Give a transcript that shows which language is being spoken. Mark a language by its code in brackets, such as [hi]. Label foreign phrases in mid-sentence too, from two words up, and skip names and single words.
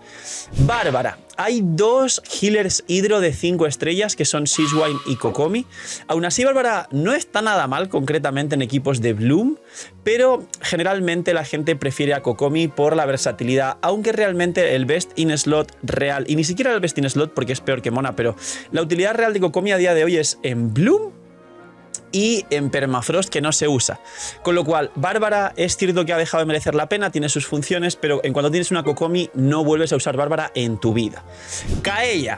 [es] Bárbara, hay dos healers hidro de 5 estrellas que son Siswine y Kokomi, aún así sí, Bárbara no está nada mal concretamente en equipos de Bloom, pero generalmente la gente prefiere a Kokomi por la versatilidad, aunque realmente el [en] best in slot [es] real, y ni siquiera el [en] best in slot [es] porque es peor que Mona, pero la utilidad real de Kokomi a día de hoy es en Bloom y en Permafrost, que no se usa. Con lo cual, Bárbara es cierto que ha dejado de merecer la pena, tiene sus funciones, pero en cuanto tienes una Kokomi no vuelves a usar Bárbara en tu vida. Kaeya.